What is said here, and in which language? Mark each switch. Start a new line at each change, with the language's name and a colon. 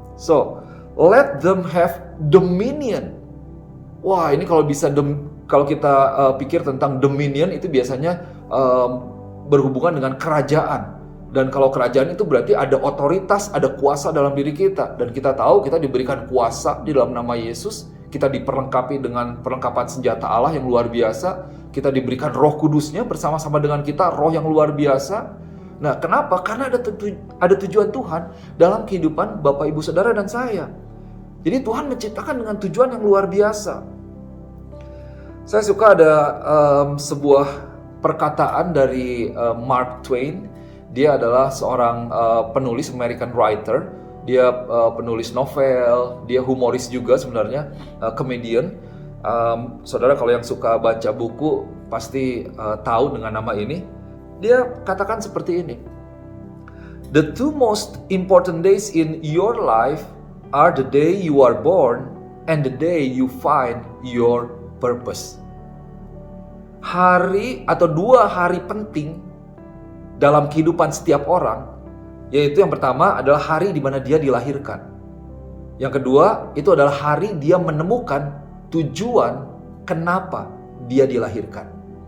English: So, let them have dominion.
Indonesian: Wah, ini kalau bisa kalau kita pikir tentang dominion itu biasanya berhubungan dengan kerajaan. Dan kalau kerajaan itu berarti ada otoritas, ada kuasa dalam diri kita. Dan kita tahu kita diberikan kuasa di dalam nama Yesus. Kita diperlengkapi dengan perlengkapan senjata Allah yang luar biasa. Kita diberikan Roh Kudusnya bersama-sama dengan kita, roh yang luar biasa. Nah, kenapa? Karena ada tujuan Tuhan dalam kehidupan Bapak, Ibu, Saudara, dan saya. Jadi Tuhan menciptakan dengan tujuan yang luar biasa. Saya suka ada sebuah perkataan dari Mark Twain. Dia adalah seorang penulis,
English: American writer.
Indonesian: Dia penulis novel, dia humoris juga sebenarnya, comedian. Saudara kalau yang suka baca buku pasti tahu dengan nama ini. Dia katakan seperti ini.
English: The two most important days in your life are the day you are born and the day you find your purpose.
Indonesian: Hari atau 2 hari penting dalam kehidupan setiap orang, yaitu yang pertama adalah hari di mana dia dilahirkan. Yang kedua, itu adalah hari dia menemukan tujuan kenapa dia dilahirkan.